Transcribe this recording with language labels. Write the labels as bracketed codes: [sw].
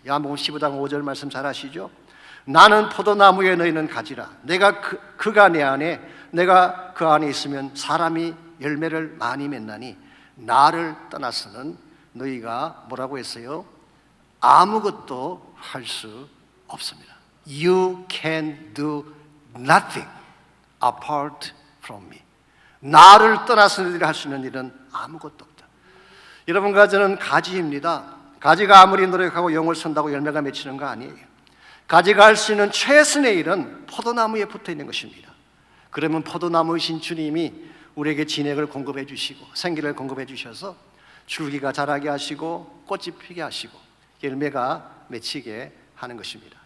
[ko] 요한복음 15장 5절 말씀 잘 아시죠? 나는 포도나무에 너희는 가지라. 내가 그가 내 안에, 내가 그 안에 있으면 사람이 열매를 많이 맺나니 나를 떠나서는 너희가 뭐라고 했어요? 아무것도 할 수 없습니다. [en] You can do nothing apart from me. [ko] 나를 떠나서 너희들이 할 수 있는 일은 아무것도 없다. 여러분과 저는 가지입니다. 가지가 아무리 노력하고 영을 선다고 열매가 맺히는 거 아니에요. 가지가 할 수 있는 최선의 일은 포도나무에 붙어 있는 것입니다. 그러면 포도나무이신 주님이 우리에게 진액을 공급해 주시고 생기를 공급해 주셔서 줄기가 자라게 하시고 꽃이 피게 하시고 열매가 맺히게 하는 것입니다.